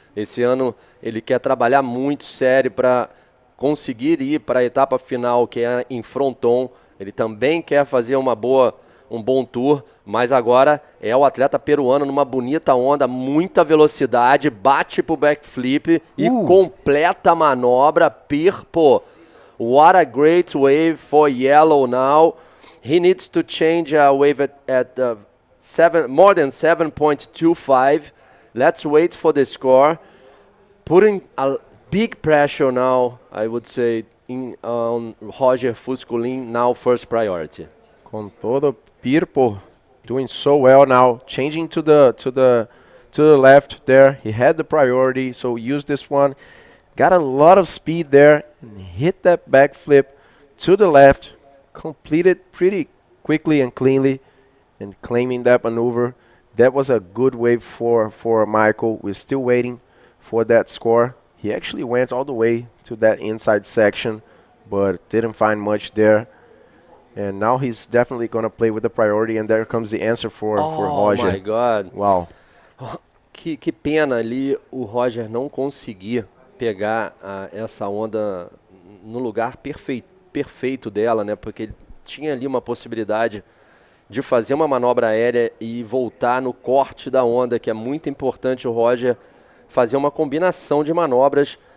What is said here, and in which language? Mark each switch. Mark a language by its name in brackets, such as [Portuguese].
[Portuguese] Esse ano ele quer trabalhar muito sério para conseguir ir para a etapa final, que é em Fronton. Ele também quer fazer um bom tour, mas agora é o atleta peruano numa bonita onda, muita velocidade, bate pro backflip e completa a manobra. [English] Pirpo, what a great wave for yellow now. He needs to change a wave at more than 7.25. Let's wait for the score. Putting a big pressure now, I would say, on Roger Fusculin, now first priority. [Portuguese] Com todo [English] Pirpo doing so well now, changing to the left there. He had the priority, so use this one. Got a lot of speed there and hit that backflip to the left. Completed pretty quickly and cleanly and claiming that maneuver. That was a good wave for Michael. We're still waiting for that score. He actually went all the way to that inside section, but didn't find much there. And now he's definitely going to play with the priority, and there comes the answer for Roger. Oh my God. Wow. [Portuguese] Que pena ali o Roger não conseguir pegar essa onda no lugar perfeito dela, né? Porque ele tinha ali uma possibilidade de fazer uma manobra aérea e voltar no corte da onda, que é muito importante o Roger fazer uma combinação de manobras.